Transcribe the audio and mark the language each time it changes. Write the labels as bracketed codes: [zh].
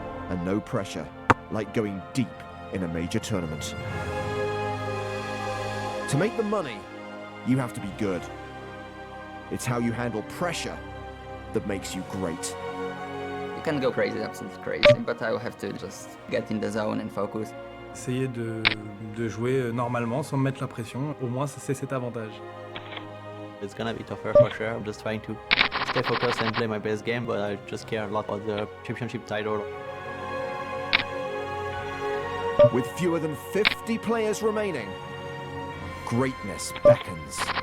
[en] and no pressure, like going deep in a major tournament. To make the money, you have to be good. It's how you handle pressure that makes you great. You can go crazy, absolutely crazy, but I will have to just get in the zone and focus. [fr] Essayer de jouer normalement sans me mettre la pression, au moins c'est cet avantage. [en] It's gonna be tougher for sure. I'm just trying to stay focused and play my best game, but I just care a lot about the championship title. With fewer than 50 players remaining, greatness beckons.